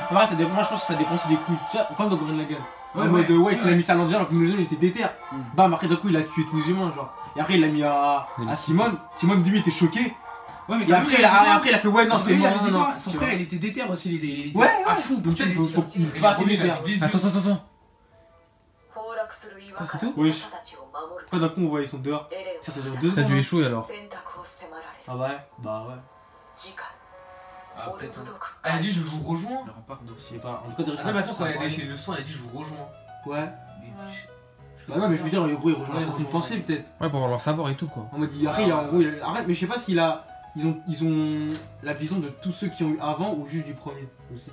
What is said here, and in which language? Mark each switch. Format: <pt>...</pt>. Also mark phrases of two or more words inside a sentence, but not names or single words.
<fr>Ouais, ça dépend, moi je pense que ça dépend aussi des coups. Tu vois, comme dans Gurren Lagann. Ouais, En mode, ouais, il a mis ça à l'envers alors que nous il était déter. Mm. Bam, après d'un coup il a tué tous les humains, genre. Et après il l'a mis à Simone. Simone, lui, il était choqué. Ouais mais Et après il a fait, ouais, non, c'est il mort. avait dit non, quoi? non, Son tu frère vois. il était déter aussi, il était Ouais, à ouais. fond Donc pour peut-être tuer les faut titans. il va assez déter. Attends.</fr> <ja>崩落する岩</ja> <fr>Ah,</fr> <ja>か</ja> <fr>c'est</fr> <ja>ら</ja> <fr>tout</fr> <ja>はい私たちを守る</ja> <fr>Après d'un coup on voit ils sont dehors.</fr> <ja>エレンは</ja> <fr>Ça dure 2 Ça a dû secondes. échouer alors.</fr> <ja>選択を迫られる</ja> <fr>Ah ouais, bah ouais.</fr> <ja>次回</ja> <fr>Ah, peut-être. Elle a dit je vous rejoins. Le rempart Je d'Orsi. sais pas, en tout cas, Ah non, mais attends, quand elle est chez le sang, elle a dit je vous rejoins. Ouais. Mais- Bah ouais, mais je veux dire, gros, il rejoint Ouais, la façon de rejoint, penser ouais. peut-être. Ouais, pour avoir leur savoir et tout quoi. En mode, après, en gros, arrête, mais je sais pas s'il a. Ils ont la vision de tous ceux qui ont eu avant ou juste du premier aussi.</fr>